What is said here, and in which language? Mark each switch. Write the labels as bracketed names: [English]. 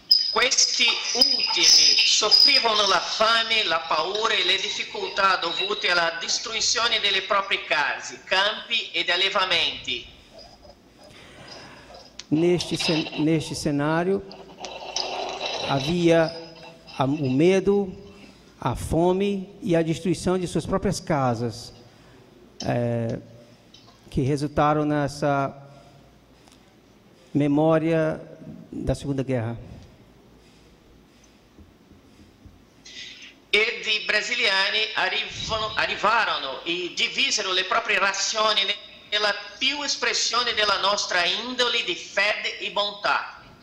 [Italian] Questi ultimi soffrivano la fame, la paura e le difficoltà dovute alla distruzione delle proprie case, campi ed allevamenti. [Portuguese] Neste cenário havia o medo, a fome e a destruição de suas próprias casas, que resultaram nessa memória da Segunda Guerra. [Italian] Ed i brasiliani arrivarono e divisero le proprie razioni nella più espressione della nostra indole di fede e bontà.